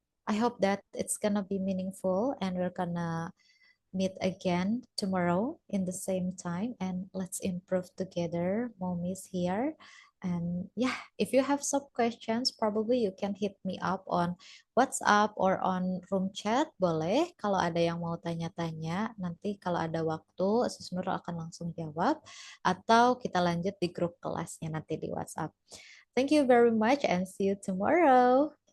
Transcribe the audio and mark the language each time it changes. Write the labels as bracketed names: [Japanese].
[English] I hope that it's gonna be meaningful and we're gonna meet again tomorrow in the same time and let's improve together. Mommy's here. And yeah, if you have some questions, probably you can hit me up on WhatsApp or on room chat. [Indonesian] Boleh, kalau ada yang mau tanya-tanya, nanti kalau ada waktu, Sis Nurul akan langsung jawab. Atau kita lanjut di grup kelasnya nanti di WhatsApp. [English] Thank you very much and see you tomorrow.